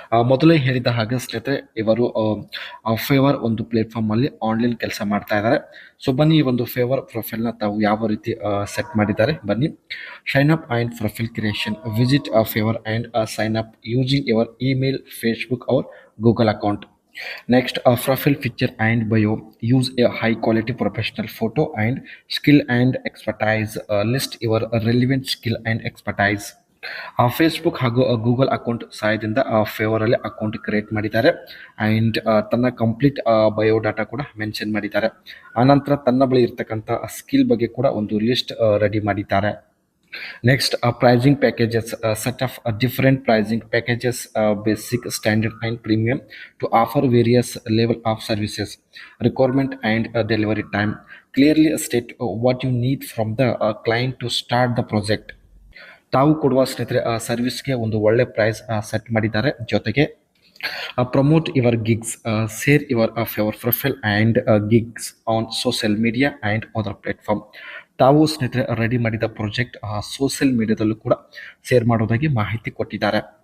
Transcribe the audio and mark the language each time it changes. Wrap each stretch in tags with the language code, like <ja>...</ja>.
<kn>ಮೊದಲೇ ಹೇಳಿದ ಹಾಗೆ ಸ್ನೇಹಿತರೆ ಇವರು ಫೇವರ್ ಒಂದು ಪ್ಲೇಟ್ಫಾರ್ಮಲ್ಲಿ ಆನ್ಲೈನ್ ಕೆಲಸ ಮಾಡ್ತಾ ಇದ್ದಾರೆ. ಸೊ ಬನ್ನಿ ಈ ಒಂದು ಫೇವರ್ ಪ್ರೊಫೈಲ್ನ ತಾವು ಯಾವ ರೀತಿ ಸೆಟ್ ಮಾಡಿದ್ದಾರೆ ಬನ್ನಿ.</kn> <en>Sign up and profile creation. Visit Fiverr and sign up using your email, Facebook or Google account. Next, profile picture and bio. Use a high quality professional photo and skill and expertise. List your relevant skill and expertise.</en> <kn>Facebook ಹಾಗೂ Google account ಸಹಾಯದಿಂದ ಫೇವರಲ್ಲಿ account create ಮಾಡಿದ್ದಾರೆ. And ತನ್ನ complete biodata ಕೂಡ mention ಮಾಡಿದ್ದಾರೆ. ಆನಂತರ ತನ್ನ ಬಳಿ ಇರ್ತಕ್ಕಂಥ ಸ್ಕಿಲ್ ಬಗ್ಗೆ ಕೂಡ ಒಂದು ಲಿಸ್ಟ್ ರೆಡಿ ಮಾಡಿದ್ದಾರೆ.</kn> <en>Next, pricing packages. Set of different pricing packages, basic, standard and premium, to offer various level of services, requirement and delivery time. Clearly state what you need from the client to start the project.</en> <kn>ತಾವು ಕೊಡುವ ಸ್ನೇಹಿತರೆ ಸರ್ವಿಸ್ಗೆ ಒಂದು ಒಳ್ಳೆ price set ಮಾಡಿದ್ದಾರೆ.</kn> <en>ಜೊತೆಗೆ promote your gigs, share your Fiverr profile and gigs on social media and other platform.</en> <kn>ತಾವು ಸ್ನೇಹಿತರೆ ರೆಡಿ ಮಾಡಿದ ಪ್ರಾಜೆಕ್ಟ್ ಸೋಷಿಯಲ್ ಮೀಡಿಯಾದಲ್ಲೂ ಕೂಡ ಶೇರ್ ಮಾಡೋದಾಗಿ ಮಾಹಿತಿ ಕೊಟ್ಟಿದ್ದಾರೆ.</kn>